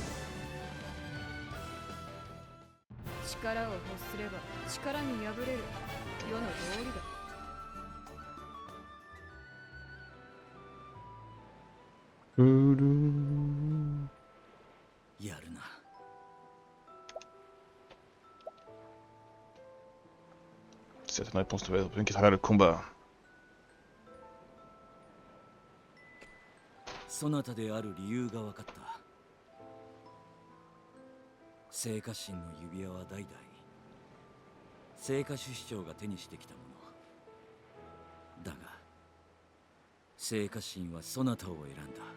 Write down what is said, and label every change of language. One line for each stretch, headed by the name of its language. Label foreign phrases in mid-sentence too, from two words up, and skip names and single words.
Japanese: 力を欲すれば力に敗れる。世の道理だ。やるな。
French: Certaines réponses doivent être obtenues qu'à travers le combat.
Japanese: そなたである理由が分かった。聖火神の指輪は代々聖火主司長が手にしてきたものだが、聖火神はそなたを選んだ。